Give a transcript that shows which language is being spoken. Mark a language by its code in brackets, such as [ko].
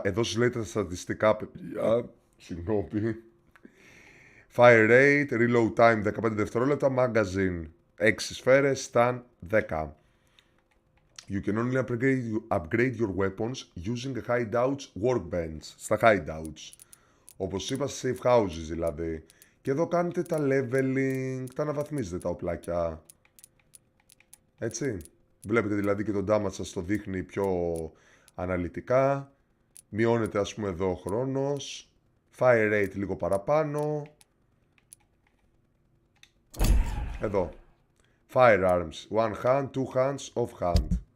[el] Εδώ σας λέει τα στατιστικά, παιδιά. Συγγνώμη. Fire rate, reload time 15 δευτερόλεπτα, magazine 6 σφαίρες, stun 10. [en] You can only upgrade your weapons using a hideouts workbench. [el] Στα hideouts. Όπως είπα, σε safe houses δηλαδή. Και εδώ κάνετε τα leveling, τα αναβαθμίζετε τα οπλάκια. Έτσι. Βλέπετε δηλαδή και το damage σας το δείχνει πιο αναλυτικά. Μειώνεται ας πούμε εδώ ο χρόνος. Fire rate λίγο παραπάνω. Εδώ. Firearms. One hand, two hands, off hand.